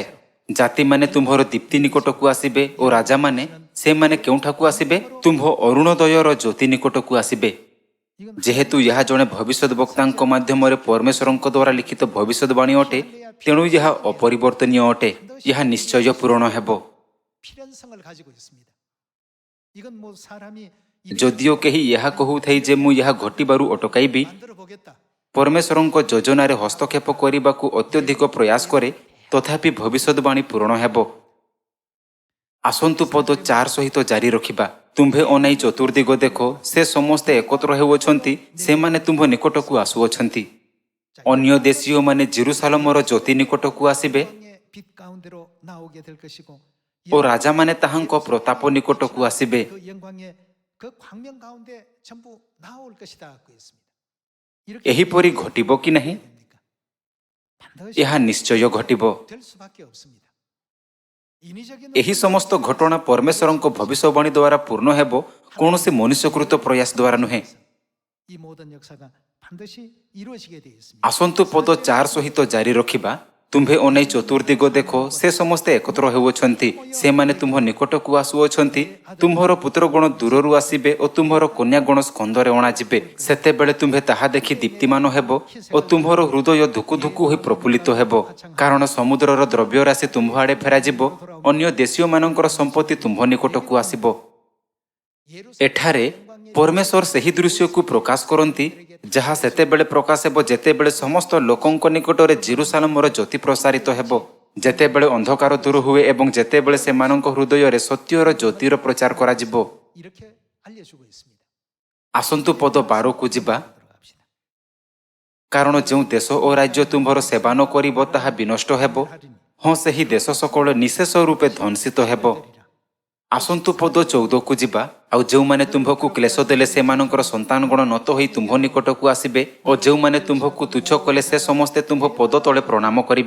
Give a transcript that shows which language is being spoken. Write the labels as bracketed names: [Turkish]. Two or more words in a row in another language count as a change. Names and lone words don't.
[Odia] ଜାତିମାନେ ତୁମ୍ଭର ଦୀପ୍ତି ନିକଟକୁ ଆସିବେ ଓ ରାଜାମାନେ ସେମାନେ କେଉଁଠାକୁ ଆସିବେ? ତୁମ୍ଭ ଅରୁଣୋଦୟର ଜ୍ୟୋତି ନିକଟକୁ ଆସିବେ। ଯେହେତୁ ଏହା ଜଣେ ଭବିଷ୍ୟତ ବକ୍ତାଙ୍କ ମାଧ୍ୟମରେ ପରମେଶ୍ୱରଙ୍କ ଦ୍ୱାରା ଲିଖିତ ଭବିଷ୍ୟତବାଣୀ ଅଟେ, ତେଣୁ ଏହା ଅପରିବର୍ତ୍ତନୀୟ ଅଟେ। ଏହା ନିଶ୍ଚୟ ପୂରଣ ହେବ। [Korean] 필연성을 가지고 있습니다. 이건 뭐 사람이 [Odia] ଯଦିଓ କେହି ଏହା କହୁଥାଏ ଯେ ମୁଁ ଏହା ଘଟିବାରୁ ଅଟକାଇବି, [Korean] 만들어 보겠다. [Odia] ପରମେଶ୍ୱରଙ୍କ ଯୋଜନାରେ ହସ୍ତକ୍ଷେପ କରିବାକୁ ଅତ୍ୟଧିକ ପ୍ରୟାସ କରେ, ତଥାପି ଭବିଷ୍ୟତବାଣୀ ପୂରଣ ହେବ। ଆସନ୍ତୁ ପଦ 4 ସହିତ ଜାରି ରଖିବା। ତୁମ୍ଭେ ଅନାଇ ଚତୁର୍ଦିଗ ଦେଖ, ସେ ସମସ୍ତେ ଏକତ୍ର ହେଉଅଛନ୍ତି, ସେମାନେ ତୁମ୍ଭ ନିକଟକୁ ଆସୁଅଛନ୍ତି। ଅନ୍ୟ ଦେଶୀୟମାନେ ଜେରୁସାଲେମର ଜ୍ୟୋତି ନିକଟକୁ ଆସିବେ [Korean] 영광의 빛 가운데로 나오게 될 것이고 [Odia] ଓ ରାଜାମାନେ ତାହାଙ୍କ ପ୍ରତାପ ନିକଟକୁ ଆସିବେ। [Korean] 그 영광의 그 광명 가운데 전부 나올 것이다 그 했습니다. 이렇게 [Odia] ଏହିପରି ଘଟିବ କି ନାହିଁ? [Korean] 됩니까? 반드시 [Odia] ଏହା ନିଶ୍ଚୟ ଘଟିବ। [Korean] 될 수밖에 없습니다. 인위적인 [Odia] ଏହି ସମସ୍ତ ଘଟଣା ପରମେଶ୍ୱରଙ୍କ ଭବିଷ୍ୟବାଣୀ ଦ୍ୱାରା ପୂର୍ଣ୍ଣ ହେବ, କୌଣସି ମନୁଷ୍ୟକୃତ ପ୍ରୟାସ ଦ୍ୱାରା ନୁହେଁ। [Korean] 이 모든 역사가 반드시 이루어지게 되어 있습니다. [Odia] ଆସନ୍ତୁ ପଦ 4 ସହିତ ଜାରି ରଖିବା। ତୁମ୍ଭେ ଅନାଇ ଚତୁର୍ଦିଗ ଦେଖ, ସେ ସମସ୍ତେ ଏକତ୍ର ହେଉଅଛନ୍ତି, ସେମାନେ ତୁମ୍ଭ ନିକଟକୁ ଆସୁଅଛନ୍ତି। ତୁମ୍ଭର ପୁତ୍ରଗଣ ଦୂରରୁ ଆସିବେ ଓ ତୁମ୍ଭର କନ୍ୟାଗଣ ସ୍କନ୍ଧରେ ଅଣାଯିବେ। ସେତେବେଳେ ତୁମ୍ଭେ ତାହା ଦେଖି ଦୀପ୍ତିମାନ ହେବ ଓ ତୁମ୍ଭର ହୃଦୟ ଧୁକୁ ଧୁକୁ ହୋଇ ପ୍ରଫୁଲ୍ଲିତ ହେବ, କାରଣ ସମୁଦ୍ରର ଦ୍ରବ୍ୟ ରାଶି ତୁମ୍ଭ ଆଡ଼େ ଫେରାଯିବ। ଅନ୍ୟ ଦେଶୀୟମାନଙ୍କର ସମ୍ପତ୍ତି ତୁମ୍ଭ ନିକଟକୁ ଆସିବ। ଏଠାରେ ପରମେଶ୍ୱର ସେହି ଦୃଶ୍ୟକୁ ପ୍ରକାଶ କରନ୍ତି, ଯାହା ସେତେବେଳେ ପ୍ରକାଶ ହେବ ଯେତେବେଳେ ସମସ୍ତ ଲୋକଙ୍କ ନିକଟରେ ଜେରୁସାଲେମର ଜ୍ୟୋତି ପ୍ରସାରିତ ହେବ, ଯେତେବେଳେ ଅନ୍ଧକାର ଦୂର ହୁଏ ଏବଂ ଯେତେବେଳେ ସେମାନଙ୍କ ହୃଦୟରେ ସତ୍ୟର ଜ୍ୟୋତିର ପ୍ରଚାର କରାଯିବ। [Korean] 이렇게 알려주고 있습니다. [Odia] ଆସନ୍ତୁ ପଦ 12କୁ ଯିବା। [Korean] 들어갑시다. [Odia] କାରଣ ଯେଉଁ ଦେଶ ଓ ରାଜ୍ୟ ତୁମ୍ଭର ସେବା ନ କରିବ ତାହା ବିନଷ୍ଟ ହେବ। ହଁ, ସେହି ଦେଶ ସକଳ ନିଶେଷ ରୂପେ ଧ୍ୱଂସିତ ହେବ। ଆସନ୍ତୁ ପଦ 14କୁ ଯିବା। ଆଉ ଯେଉଁମାନେ ତୁମ୍ଭକୁ କ୍ଲେଶ ଦେଲେ ସେମାନଙ୍କର ସନ୍ତାନଗଣ ନତ ହୋଇ ତୁମ୍ଭ ନିକଟକୁ ଆସିବେ ଓ ଯେଉଁମାନେ ତୁମ୍ଭକୁ ତୁଚ୍ଛ କଲେ ସେ ସମସ୍ତେ ତୁମ୍ଭ ପଦ ତଳେ ପ୍ରଣାମ କରିବେ।